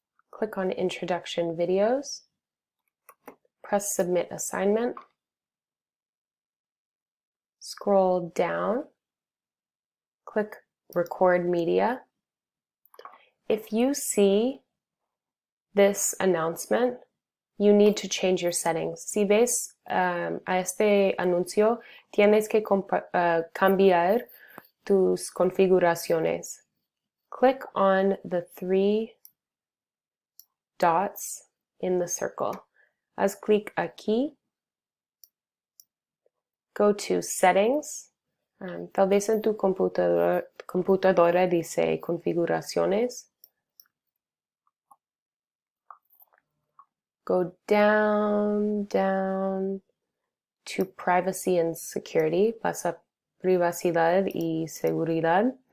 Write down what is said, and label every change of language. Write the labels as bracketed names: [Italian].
[English] Click on Introduction Videos, press Submit Assignment, scroll down, click Record Media. If you see this announcement, you need to change your settings. [Spanish] Si ves a este anuncio, tienes que cambiar tus configuraciones. [English] Click on the three dots in the circle. [Spanish] Haz clic aquí. [English] Go to Settings. [Spanish] Tal vez en tu computadora dice Configuraciones. [English] Go down to Privacy and Security. [Spanish] Vas a Privacidad y Seguridad.